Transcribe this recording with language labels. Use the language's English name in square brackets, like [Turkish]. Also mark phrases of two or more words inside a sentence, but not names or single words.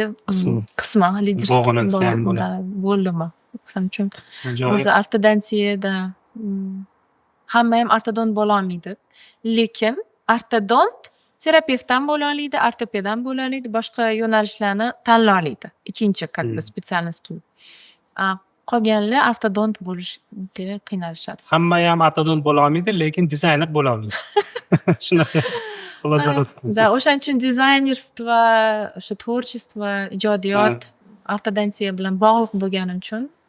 [Uzbek] Qismi, bo'ldimi. Shuning uchun o'zi ortodontiyada hamma ham ortodont bo'la olmaydi. Lekin ortodont terapevt ham bo'la oladi, ortoped ham bo'la oladi, boshqa yo'nalishlarni tanlay oladi. Ikkinchi [Russian] как бы специальность. [Uzbek] Qolganlar ortodont bo'lishga qiynalishadi. Hamma ham ortodont bo'la olmaydi, lekin dizayner bo'la oladi. Shunaqa xulosa qilib. Da, o'shaning uchun dizaynerstvo, o'sha tvorчество, ijodiyot ortodontiya bilan bog'liq bo'lgani uchun